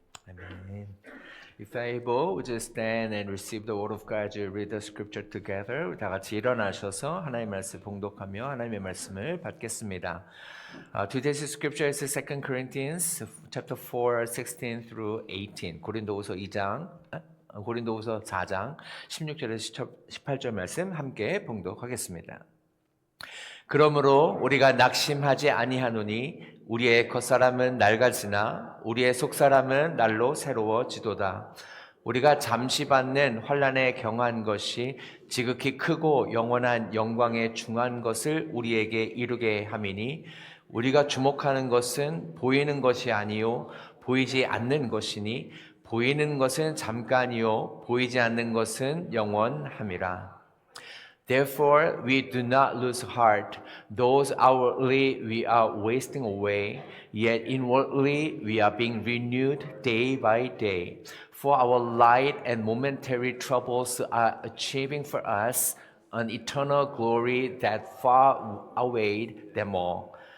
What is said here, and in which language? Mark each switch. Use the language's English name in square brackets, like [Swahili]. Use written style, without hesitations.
[English] Amen. If able, would you stand and receive the word of God as you read the scripture together? [Korean] 다 같이 일어나셔서 하나님의 말씀 봉독하며 하나님의 말씀을 받겠습니다. [English] Today's scripture is 2 Corinthians chapter 4, 16 through 18. [Korean] 고린도후서 4장 16절에서 18절 말씀 함께 봉독하겠습니다. 그러므로 우리가 낙심하지 아니하노니 우리의 겉사람은 낡아지나 우리의 속사람은 날로 새로워지도다. 우리가 잠시 받는 환난에 경한 것이 지극히 크고 영원한 영광에 중한 것을 우리에게 이루게 함이니 우리가 주목하는 것은 보이는 것이 아니요 보이지 않는 것이니 보이는 것은 잠깐이요 보이지 않는 것은 영원함이라. [English] Therefore, we do not lose heart. Though outwardly we are wasting away, yet inwardly we are being renewed day by day. For our light and momentary troubles are achieving for us an eternal glory that far outweighed them all.